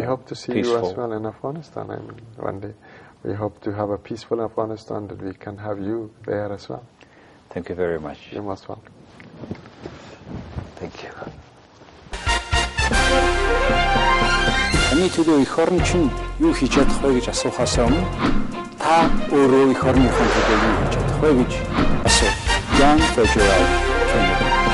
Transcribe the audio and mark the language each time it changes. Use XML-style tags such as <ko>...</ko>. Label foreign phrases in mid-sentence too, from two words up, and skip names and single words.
<en>We hope to see you as well in Afghanistan. One day we hope to have a peaceful Afghanistan, that we can have you there as well. Thank you very much. You're most welcome. Thank you.</en> <mn>Ani төлөө эх орн чинь юу хийж чадах вэ гэж асуухаас өмнө та өөрөө эх орныхон төлөө юу хийж чадах вэ гэж асуу. Jan Federal</mn>